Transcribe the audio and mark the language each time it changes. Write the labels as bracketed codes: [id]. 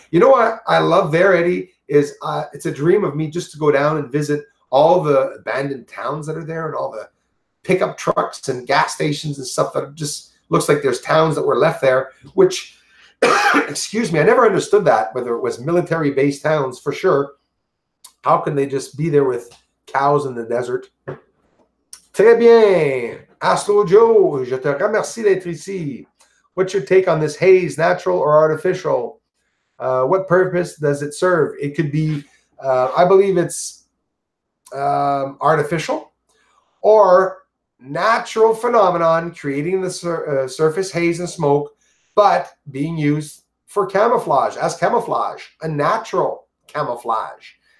[en] You know what I love there, Eddie, is it's a dream of me just to go down and visit all the abandoned towns that are there and all the pickup trucks and gas stations and stuff that just looks like there's towns that were left there, which, excuse me, I never understood that, whether it was military-based towns, for sure. How can they just be there with cows in the desert? [fr] Très bien. Astro Joe, je te remercie d'être ici. [en] What's your take on this haze, natural or artificial? What purpose does it serve? It could be, I believe it's artificial or natural phenomenon creating the surface haze and smoke, but being used for camouflage, as camouflage, a natural camouflage.